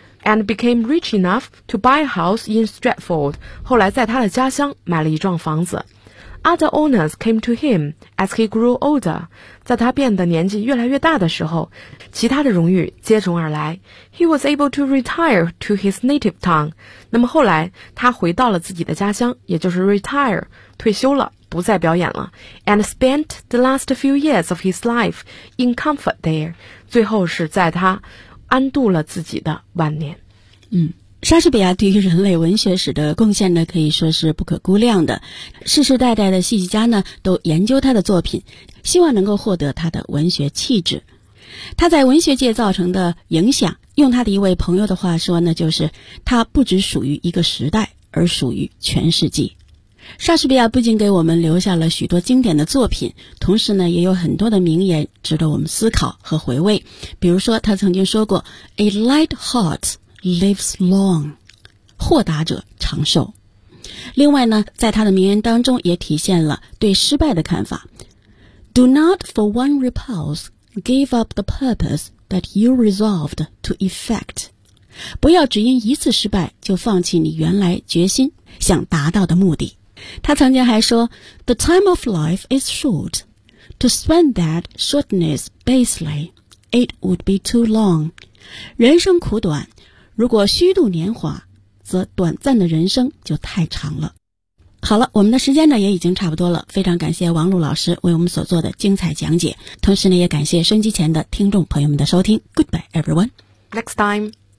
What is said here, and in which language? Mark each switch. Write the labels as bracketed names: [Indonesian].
[English] And became rich enough to buy a house in Stratford. [Chinese] 后来在他的家乡买了一幢房子。 [English] Other owners came to him as he grew older. [Chinese] 在他变得年纪越来越大的时候，其他的荣誉接踵而来。 [English] He was able to retire to his native town. [Chinese] 那么后来他回到了自己的家乡，也就是 retire, 退休了，不再表演了。 [English] And spent the last few years of his life in comfort there. [Chinese] 最后是在他安度了自己的晚年。莎士比亚对于人类文学史的贡献呢，可以说是不可估量的。世世代代的戏剧家呢，都研究他的作品，希望能够获得他的文学气质。他在文学界造成的影响，用他的一位朋友的话说呢，就是他不只属于一个时代，而属于全世纪。莎士比亚不仅给我们留下了许多经典的作品，同时呢，也有很多的名言值得我们思考和回味。比如说，他曾经说过 ： [English] “A light heart。” Lives long， [Chinese] 豁达者长寿。另外呢，在他的名言当中也体现了对失败的看法。 [English] Do not for one repulse give up the purpose that you resolved to effect。 [Chinese] 不要只因一次失败就放弃你原来决心想达到的目的。他曾经还说 ： [English] “The time of life is short. To spend that shortness basely, it would be too long。” [Chinese] 人生苦短。如果虚度年华，则短暂的人生就太长了。好了，我们的时间呢也已经差不多了，非常感谢王璐老师为我们所做的精彩讲解，同时呢也感谢收音机前的听众朋友们的收听。 [English] Goodbye everyone. Next time.